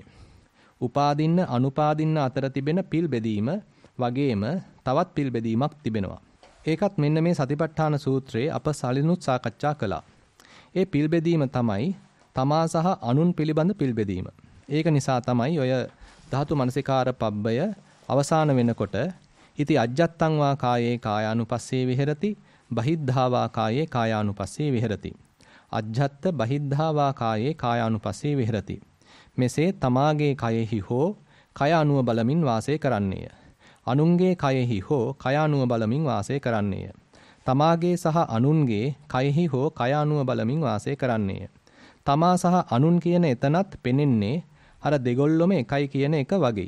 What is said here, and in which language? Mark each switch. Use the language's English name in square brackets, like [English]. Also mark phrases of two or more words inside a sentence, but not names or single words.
[Sinhala] උපාදින්න අනුපාදින්න අතර තිබෙන පිල් බෙදීම වගේම තවත් පිල් බෙදීමක් තිබෙනවා. ඒකත් මෙන්න මේ සතිපට්ඨාන සූත්‍රයේ අප සලිනුත් සාකච්ඡා කළා. ඒ පිල් බෙදීම තමයි තමා සහ අනුන් පිළිබඳ පිල් බෙදීම. ඒක නිසා තමයි ඔය ධාතු මනසිකාර පබ්බය අවසාන වෙනකොට [Pali] ඉති අජ්ජත්තං වා කායේ කායානුපස්සේ විහෙරති බහිද්ධා වා කායේ කායානුපස්සේ විහෙරති. අජ්ජත්ත බහිද්ධා වා කායේ කායානුපස්සේ විහෙරති. [Sinhala] මෙසේ තමාගේ කයෙහි හෝ කය අනුව බලමින් වාසය කරන්නේය. අනුන්ගේ කයෙහි හෝ කය අනුව බලමින් වාසය කරන්නේය. තමාගේ සහ අනුන්ගේ කයෙහි හෝ කය අනුව බලමින් වාසය කරන්නේය. තමා සහ අනුන් කියන එතනත් පෙනෙන්නේ අර දෙගොල්ලොම එකයි කියන එක වගේ.